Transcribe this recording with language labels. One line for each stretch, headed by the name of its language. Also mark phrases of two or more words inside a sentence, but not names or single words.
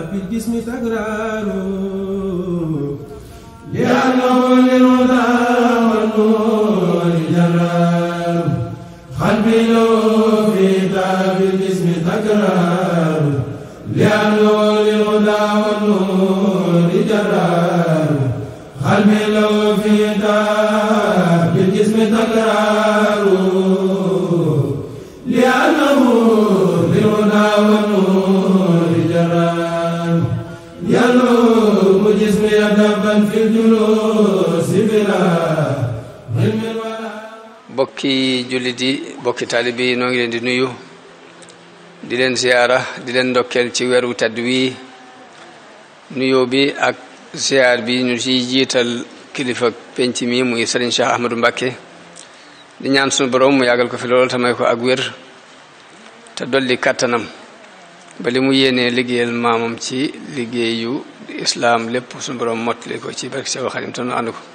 Arabic: بالجسم تكرار لأنه للهدى والنور جرار قلبي له في دار بالجسم تكرار لأنه للهدى والنور جرار قلبي له في دار بالجسم تكرار لأنه للهدى والنور جرار يلوم جسمي دبا في الجلوس بلا علم ولا
Wolof: bokki jullit yi bokki taalibe yi noo ngi leen di nuyu di leen ziyaara di leen ndokkeel ci weeru tedd wi nuyoo bi ak ziyaar bi ñu ci jiital kilifa penc mi muy Serigne Cheikh Ahmadou Mbacké di ñaan sunu borom mu yàggal ko fi lool te may ko ak wér te dolli kàttanam ba li mu yéenee liggéeyal maamam ci liggéeyu islaam lépp sunu borom mottali ko ci barke Seexul Xadiim te nu ànd ko